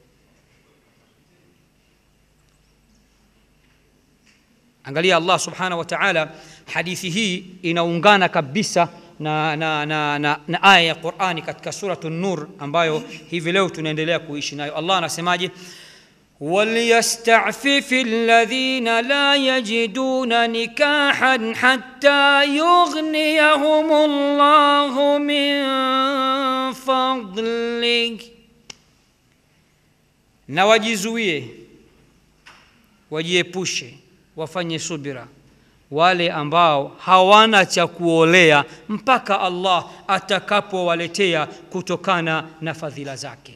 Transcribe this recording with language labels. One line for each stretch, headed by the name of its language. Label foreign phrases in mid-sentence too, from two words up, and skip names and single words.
Swahili: Angalia Allah
Arabic: سبحانه وتعالى,
Swahili: hadithi hii inaungana kabisa na aya ya Qur'ani katika suratu An-Nur ambayo hivi leo tunaendelea kuishi nayo. Allah anasemaje?
Arabic: وَلْيَسْتَعْفِفِ الَّذِينَ لَا يَجِدُونَ نِكَاحًا حَتَّى يُغْنِيَهُمُ اللَّهُ مِنْ فَضْلِهِ.
Swahili: Na wajizuie, wajiepushe, wafanye subira wale ambao hawana cha kuolea mpaka Allah atakapowaletea kutokana na fadhila zake.